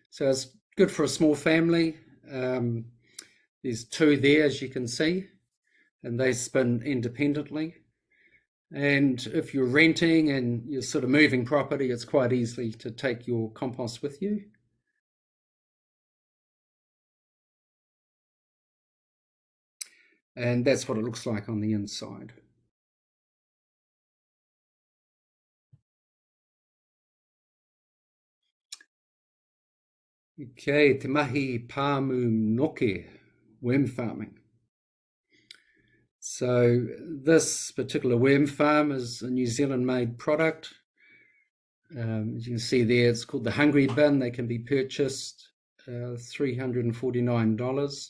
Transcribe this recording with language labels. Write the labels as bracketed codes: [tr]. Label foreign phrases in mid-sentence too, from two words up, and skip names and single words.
[en] So it's good for a small family. There's 2 there, as you can see, and they spin independently. And if you're renting and you're sort of moving property, it's quite easy to take your compost with you. And that's what it looks like on the inside. [mi] Okay, te mahi pāmu noke, [en] worm farming. So this particular worm farm is a New Zealand-made product. As you can see there, it's called the Hungry Bin. They can be purchased $349.